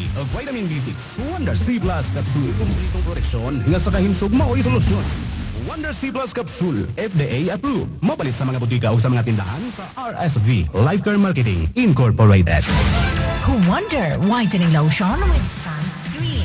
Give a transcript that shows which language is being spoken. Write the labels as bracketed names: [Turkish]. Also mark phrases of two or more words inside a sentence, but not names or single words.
[English] Vitamin B6, Wonder C Plus Capsule. [Cebuano] Kumpletong proteksyon nga sa kahimsog mao'y solusyon. Wonder C Plus Capsule, [English] FDA approved. [Cebuano] Mapalit sa mga butika o sa mga tindahan sa RSV Life Care Marketing Incorporated. [English] Wonder Whitening Lotion with Sunscreen.